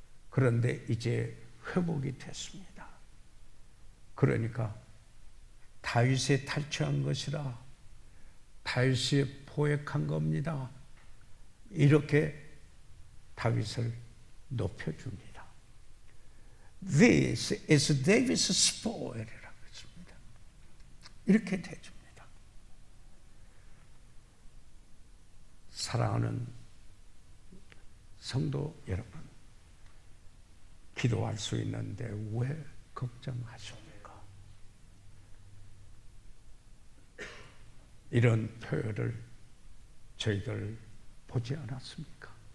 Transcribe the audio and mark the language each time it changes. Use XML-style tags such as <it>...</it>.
<ko>그런데 이제 회복이 됐습니다. 그러니까 다윗의 탈취한 것이라 다윗이 포획한 겁니다. 이렇게 다윗을 높여줍니다.</ko> <en>This is David's spoil</en> <ko>이라고 했습니다. 이렇게 대줍니다. 사랑하는 성도 여러분, 기도할 수 있는데 왜 걱정하십니까? 이런 표현을 저희들 보지 않았습니까?</ko>